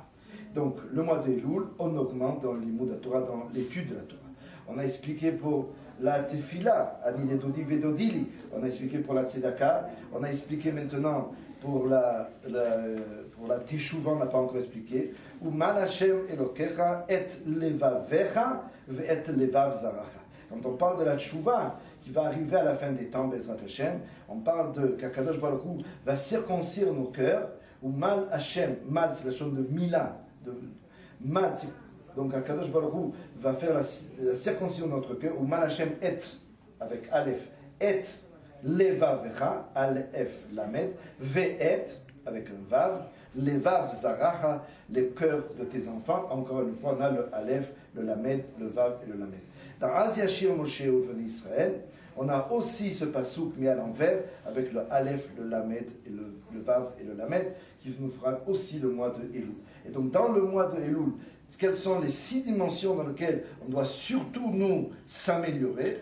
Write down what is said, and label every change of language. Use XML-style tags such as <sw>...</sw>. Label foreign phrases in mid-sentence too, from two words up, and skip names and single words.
<fr>Donc le mois de Elul, on augmente dans l'imoud de la Torah, dans l'étude de la Torah. On a expliqué pour la tefila,</fr> <he>אני לדודי ודודי לי,</he> <fr>on a expliqué pour la tzedaka, on a expliqué maintenant pour la teshuva, on n'a pas encore expliqué,</fr> <he>ומל השם אלוקיך את לבבך את לבב זרעך.</he> <fr>Quand on parle de la teshuva, qui va arriver à la fin des temps,</fr> <he>בעזרת השם,</he> <fr>on parle de qu'</fr> <he>הקדוש ברוך הוא</he> <fr>va circoncire nos cœurs,</fr> <he>ומל השם,</he> <fr>Mal c'est la chose de Mila, Mal c'est donc</fr> <he>הקדוש ברוך הוא</he> <fr>va faire la circoncision de notre cœur,</fr> <he>ומל השם</he> <fr>et, avec Aleph,</fr> <he>את לבבך, אלף למד,</he> <fr>ve'et, avec un vav,</fr> <he>לבב זרעך,</he> <fr>le cœur de tes enfants. Encore une fois, on a le Aleph, le Lamed, le vav et le Lamed. Dans</fr> <he>אז ישיר משה ובני ישראל,</he> <fr>on a aussi ce pasouk mis à l'envers, avec le Aleph, le Lamed, et le vav et le Lamed, qui nous fera aussi le mois de Elul. Et donc dans le mois de Elul, quelles sont les 6 dimensions dans lesquelles on doit surtout nous s'améliorer?</fr>